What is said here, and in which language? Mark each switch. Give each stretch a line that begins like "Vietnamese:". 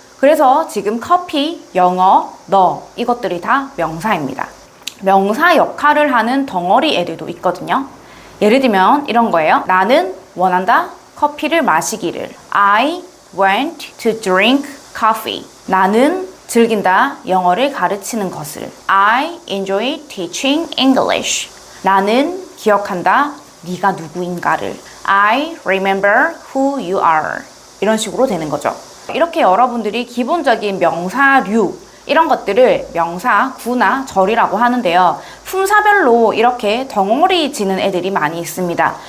Korean: 그래서 지금 커피, 영어, 너 이것들이 다 명사입니다. 명사 역할을 하는 덩어리 애들도 있거든요. 예를 들면 이런 거예요. 나는 원한다 커피를 마시기를.
English: I want to drink coffee.
Korean: 나는 즐긴다 영어를 가르치는 것을.
English: I enjoy teaching English.
Korean: 나는 기억한다 네가 누구인가를.
English: I remember who you are.
Korean: 이런 식으로 되는 거죠. 이렇게 여러분들이 기본적인 명사류 이런 것들을 명사, 구나 절이라고 하는데요. 품사별로 이렇게 덩어리 지는 애들이 많이 있습니다.